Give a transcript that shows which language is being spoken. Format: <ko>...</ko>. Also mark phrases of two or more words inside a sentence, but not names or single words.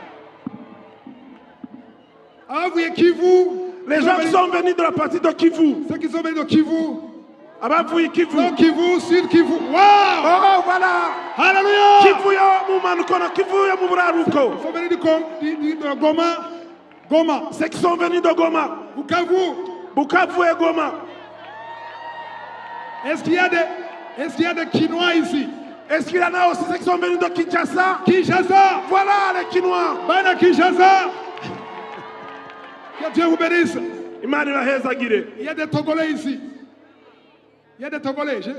<fr>Les gens qui sont venus de la partie de Kivu. Ceux qui sont venus de Kivu. Kivu. Non, Kivu, Sud Kivu. Wow. Oh, voilà. Alléluia.</fr> <ln>Kivu ya Moumanukona, Kivu ya Moubararuko.</ln> <fr>Ils sont venus de Goma. Goma. Ceux qui sont venus de Goma. Bukavu. Bukavu et Goma. Est-ce qu'il y a des Quinois ici? Est-ce qu'il y en a aussi ceux qui sont venus de Kinshasa? Kinshasa. Voilà les Quinois.</fr> <ln>Bana Kinshasa.</ln> <fr>Que Dieu vous bénisse. Il y a des Togolais ici. Il y a des Togolais.</fr>